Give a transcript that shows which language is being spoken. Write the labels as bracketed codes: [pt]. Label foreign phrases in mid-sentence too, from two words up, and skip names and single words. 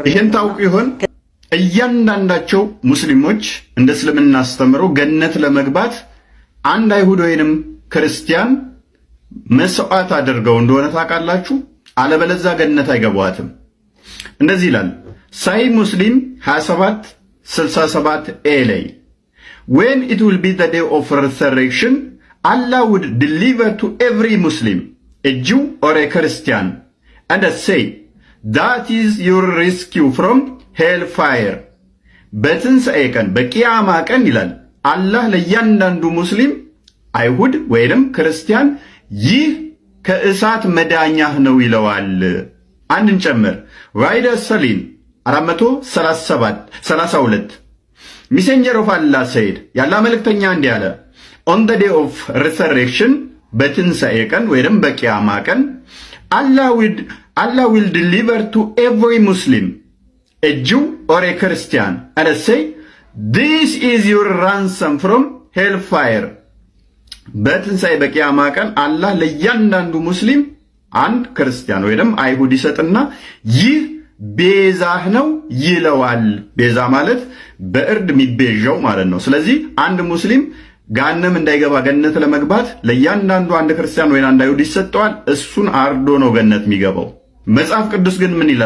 [am] ይሄን ታውቁ ይሆን? እያንዳንዳቸው ሙስሊሞች እንደ እስልምና አስተምሮ ገነት ለመግባት አንድ አይሁድ ወይንም ክርስቲያን መስዋዕት አድርገው እንደሆነ ታውቃላችሁ። አለበለዚያ ገነት አይገባዋትም። እንደዚህ ይላል ሳሂህ ሙስሊም 27:67 ላይ [en] when it will be the day of resurrection Allah would deliver to every Muslim a Jew or a Christian and say that is your rescue from hellfire [am] በትንሣኤ ቀን በቂያማ ቀን ይላል አላህ ለእያንዳንዱ ሙስሊም አይሁድ ወይንም ክርስቲያን ይህ ከእሳት መዳኛህ ነው ይለዋል። አንድን ጨምር ራይደ ሰሊም [en] 432 Messenger of Allah said [am] ያላ መልእክተኛ እንዲህ አለ [en] on the day of resurrection [am] በትንሣኤ ቀን ወይንም በቂያማ ቀን [en] Allah will deliver to every Muslim a Jew or a Christian and say this is your ransom from hellfire [am] በትንሣኤ በቂያማ ቀን አላህ ለእያንዳንዱ ሙስሊም አንድ ክርስቲያን ወይንም አይሁድ ይሰጥና ይህ ቤዛህ ነው ይለዋል። ቤዛ ማለት በእርድ የሚቤዣው ማለት ነው። ስለዚህ አንድ ሙስሊም ጋነም እንዳይገባ ገነት ለመግባት ለእያንዳንዱ አንድ ክርስቲያን ወይ አንድ አይሁድ ይሰጠዋል። እሱን አርዶ ነው ገነት የሚገባው። መጽሐፍ ቅዱስ ግን ምን ይላል?